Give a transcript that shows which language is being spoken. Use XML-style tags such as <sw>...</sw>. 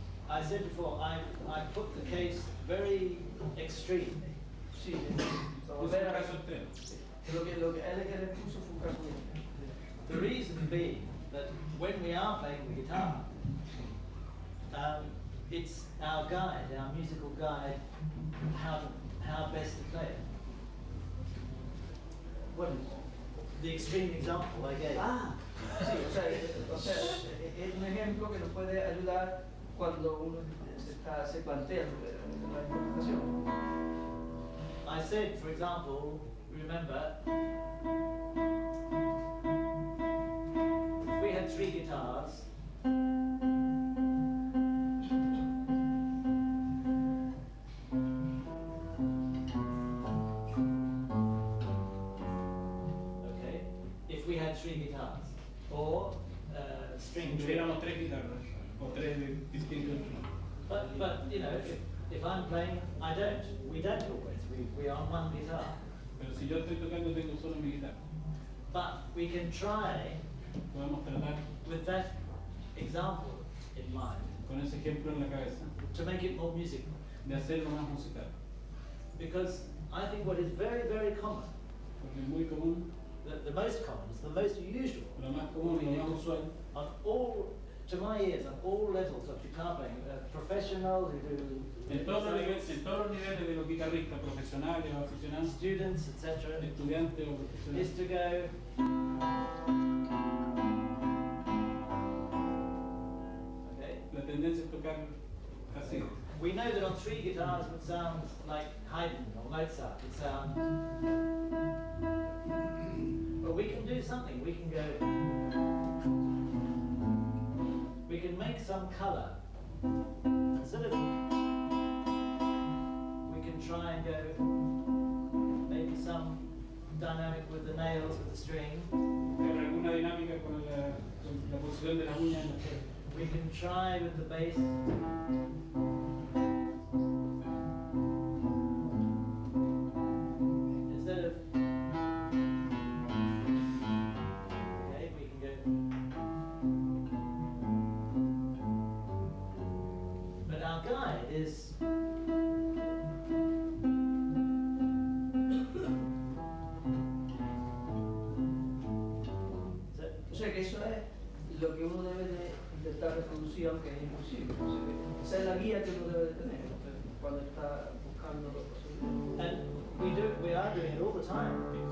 <en>I said before, I put the case very extremely.</en> <es>Sí, Es un caso extremo. lo que él puso fue un caso extremo.</es> <en>The reason being that when we are playing the guitar, it's our guide, our musical guide, how best to play it.</en> <es>Bueno,</es> <en>The extreme example I gave.</en> <es>sí, o sea, es un ejemplo que nos puede ayudar cuando uno se plantea la interpretación.</es> <en>I said, for example, remember, if we had 3 guitars, okay, if we had 3 guitars, or string</en> <es>Si</es> <en>trio.</en> <es>tuviéramos 3 guitarras, o 3 distintos instrumentos.</es> <en>But you know, if I'm playing, we don't always. We are on one guitar.</en> <es>Pero si yo estoy tocando, tengo solo mi guitarra.</es> <en>But we can try,</en> <es>Podemos tratar</es> <en>with that example in mind,</en> <es>con ese ejemplo en la cabeza</es> <en>to make it more musical.</en> <es>de hacerlo más musical.</es> <en>Because I think what is very, very common,</en> <es>Porque es muy común,</es> <en>the most common, is the most usual,</en> <es>lo más común, lo más usual,</es> <en>on all, to my ears, on all levels of guitar playing, professionals who do</en> <es>en todos los niveles de los guitarristas, profesionales o aficionados,</es> <en>students, etc.,</en> <es>estudiantes o</es> <en>is</en> <es>profesionales,</es> <en>to go. Okay.</en> <es>la tendencia es tocar así.</es> <en>We know that on 3 guitars would sound like Haydn or Mozart would sound. But we can do something. We can go. We can make some colour. Instead of. We can try and go. Maybe some dynamic with the nails, with the string.</en> <es>Pero alguna dinámica con la posición de las uñas en la cuerda.</es> <en>We can try with the bass. Instead of. Okay, we can go. But our guide is.</en> <es>O sea que eso es lo que uno debe de intentar reproducir, aunque es imposible. O sea que esa es la guía guía que uno debe de tener cuando está buscando los posibles.</es> <en>And we are doing it all the time.</en>